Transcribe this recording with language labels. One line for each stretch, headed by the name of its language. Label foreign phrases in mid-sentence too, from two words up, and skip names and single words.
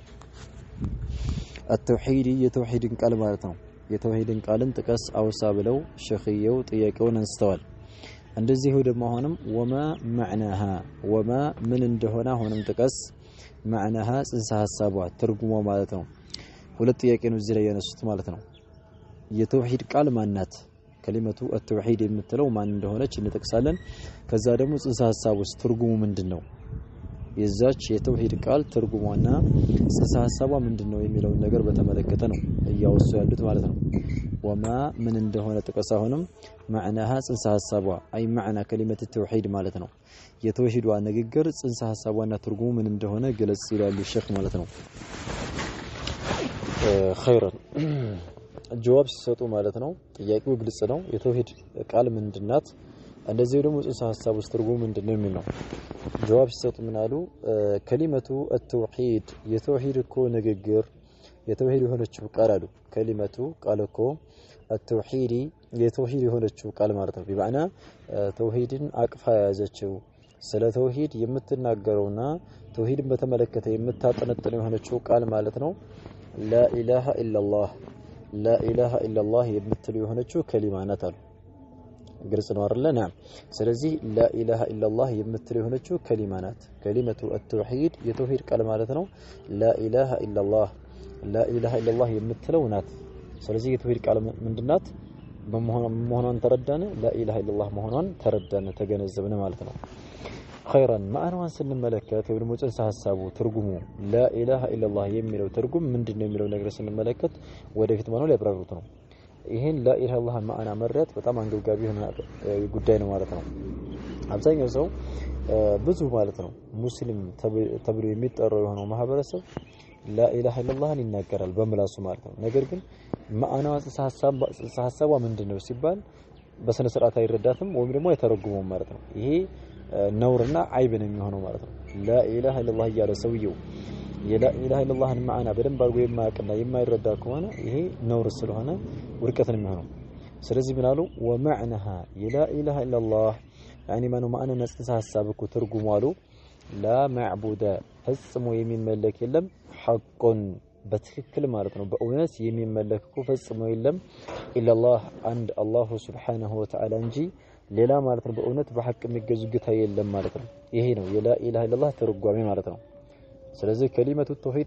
Amharic: التوحيد የተውሂድን ቃል ማለት ነው የተውሂድን ቃልን ጥቀስ አውሳ ብለው ሸኺየው ጥያቄውን አንስተዋል እንደዚህ ደግሞ አሁንም
Arabic: وما معناها وما
Amharic: ምን እንደሆነ አሁንም ጥቀስ معناها ጽንሰ ሐሳቧ ትርጉሟ ማለት ነው ሁለት ጥያቄ ነው እዚህ ላይ ያነሱት ማለት ነው የተውሂድ ቃል ማናት
Arabic: كلمة التوحيد
Amharic: የምትለው ማን እንደሆነች እንጠቅሳለን ከዛ ደግሞ ጽንሰ ሐሳቡስ ትርጉሙ ምንድነው የዛች የተውሂድ ቃል ትርጉሟና ጽንሰ ሐሳቧ ምንድነው የሚለው ነገር በተመለከተ ነው እያወሱ ያሉት ማለት ነው
Arabic: وما من
Amharic: እንደሆነ ጥቀስ አሁንም معناها ጽንሰ ሐሳቧ አይ
Arabic: معنى كلمة التوحيد
Amharic: ማለት ነው የተውሂዷ ንግግር ጽንሰ ሐሳቧና ትርጉሙ ምን እንደሆነ ገለጽ ይላሉ ሼክ ማለት ነው خيرا ጀዋብ ሲሰጡ ማለት ነው ጥያቄው ግልጽ ነው የተውሂድ ቃል ምንድናት እንደዚህ ደግሞ ጽንሰ ሐሳቡ ትርጉሙ ምንድነው የሚል ነው ጀዋብ ሲሰጡ ምን አሉ
Arabic: كلمة التوحيد
Amharic: የተውሂድ እኮ ንግግር የተውሂድ የሆነችው ቃል አሉ
Arabic: كلمة
Amharic: ቃል እኮ التوحيد የተውሂድ የሆነችው ቃል ማለት ነው በማዕና ተውሂድን አቅፋ ያዘችው ስለ ተውሂድ የምትናገረውና ተውሂድን በተመለከተ የምታጠነጥነው የሆነችው ቃል ማለት ነው
Arabic: لا اله الا الله لا اله الا الله
Amharic: የምትሉ የሆነችው ከሊማ ናት አሉ ግልጽ ነው አይደል ነዓም ስለዚህ
Arabic: لا اله الا الله
Amharic: የምትሉ የሆነችው ከሊማ ናት
Arabic: كلمة التوحيد
Amharic: የተውሂድ ቃል ማለት ነው
Arabic: لا اله الا الله لا اله الا الله
Amharic: የምትለው ናት ስለዚህ የተውሂድ ቃል ምንድናት በመሆኗን ተረዳነ
Arabic: لا اله الا الله
Amharic: መሆኗን ተረዳነ ተገነዘብነ ማለት ነው خيرا ማዕናዋን ስንመለከት ወይ ደግሞ ጽንሰ ሐሳቡ ትርጉሙ
Arabic: لا اله الا الله
Amharic: የሚለው ትርጉም ምንድነው የሚለው ነገር ስንመለከት ወደፊት ማነው ሊያብራሩት ነው ይሄን
Arabic: لا اله الا الله
Amharic: ማዕና መረጥ በጣም አንገብጋቢ የሆነ ጉዳይ ነው ማለት ነው አብዛኛው ሰው ብዙ ማለት ነው ሙስሊም ተብሎ የሚጠራው የሆነው ማህበረሰብ
Arabic: لا اله الا الله
Amharic: ይናገራል በመላሱ ማለት ነው ነገር ግን ማዕናዋ ጽንሰ ሐሳቧ ምንድነው ሲባል በስነ ስርዓት አይረዳትም ወይም ደግሞ አይተረጉመውም ማለት ነው ይሄ ነውርና አይብ ነው የሚሆነው ማለት ነው
Arabic: لا اله الا الله
Amharic: ያለ ሰውየው የላ ኢላሃ ኢላላህን ማዕና በደንብ አድርጎ የማያውቅና የማይረዳ ከሆነ ይሄ ነውር ስለሆነ ውድቀት ነው የሚሆነው ስለዚህ ምን አሉ
Arabic: ومعناها لا اله الا الله يعني
Amharic: ማኑ ነጽንሰ ሐሳብ እኮ ትርጉሙ አሉ
Arabic: لا معبود
Amharic: ፈጽሞ የሚመለክ የለም ሐቁን በትክክል ማለት ነው በእውነት የሚመለክ እኮ ፈጽሞ የለም ኢላላህ አንድ
Arabic: الله سبحانه وتعالى
Amharic: እንጂ ሌላ ማለት ነው በእውነት በሐቅ የሚገዙ ጌታ የለም ማለት ነው ይሄ ነው የላ ኢላሃ ኢላላህ ተርጓሚ ማለት ነው ስለዚህ
Arabic: كلمة توحيد